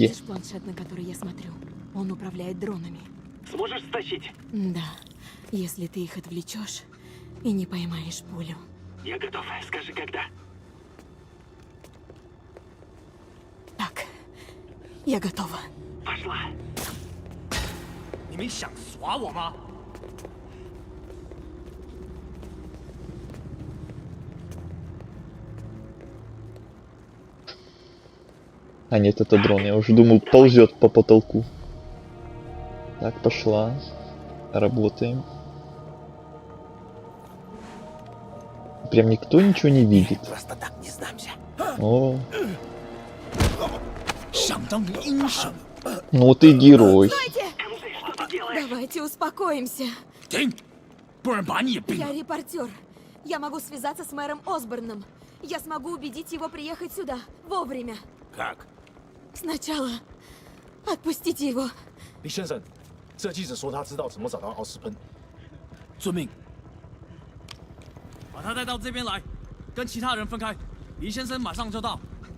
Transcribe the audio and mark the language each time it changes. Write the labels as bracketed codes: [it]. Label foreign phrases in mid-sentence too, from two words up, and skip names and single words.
[ru] Видишь планшет, на который я смотрю? Он управляет дронами. Сможешь стащить? Да, если ты их отвлечешь и не поймаешь пулю. Я готов. Скажи, когда. Так, я готова. Пошла. [zh] 你们想耍我吗？ [ru] А нет, это дрон. Я уже думал, ползет по потолку. Так, пошла. Работаем. Прям никто ничего не видит. Просто так не сдамся. О, [zh] 想当英雄。 [ru] ну ты герой. Давайте успокоимся. [zh] 停，不然把你也毙 [ru] Я [zh] 了。 [ru] репортер. Я могу связаться с мэром Осборном. Я смогу убедить его приехать сюда вовремя. Как? Сначала отпустите его. [zh] 李先生，这记者说他知道怎么找到奥斯喷。遵命。把他带到这边来，跟其他人分开。李先生马上就到。